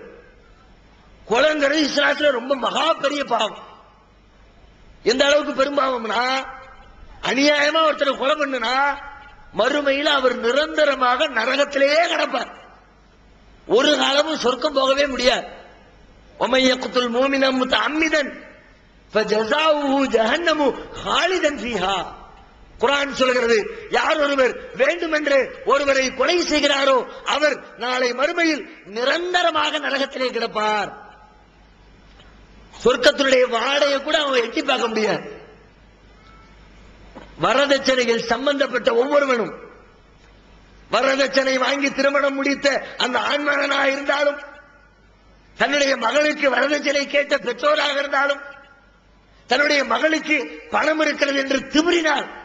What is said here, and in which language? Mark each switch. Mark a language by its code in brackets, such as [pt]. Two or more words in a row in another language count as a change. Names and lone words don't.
[ta] கொலைங்கிறது இஸ்லாத்துல ரொம்ப மகா பெரிய பாவம். எந்த அளவுக்கு பெரும்பாவம்னா, அநியாயமா ஒருத்தரை கொலை பண்ணுனா மறுமையில் அவர் நிரந்தரமாக நரகத்திலேயே கிடப்பார். ஒரு காலமும் சொர்க்கம் போகவே முடியாது. [ar] وَمَن يَقْتُلْ مُؤْمِنًا مُتَعَمِّدًا فَجَزَاؤُهُ جَهَنَّمُ خَالِدًا فِيهَا. [ta] குர்ஆன் சொல்கிறது, யார் ஒருவர் வேண்டுமென்று ஒருவரை கொலை செய்கிறாரோ அவர் நாளை மறுமையில் நிரந்தரமாக நரகத்திலே கிடப்பார். சொர்க்கத்தினுடைய வாடையை கூட அவங்க எட்டி பார்க்க முடியாது. வரதட்சணையில் சம்பந்தப்பட்ட ஒவ்வொருவனும், வரதட்சணை வாங்கி திருமணம் முடித்த அந்த ஆண்மகனாக இருந்தாலும், தன்னுடைய மகளுக்கு வரதட்சணை கேட்ட பெற்றோராக இருந்தாலும், தன்னுடைய மகளுக்கு பணம் இருக்கிறது என்று திமிரினார்,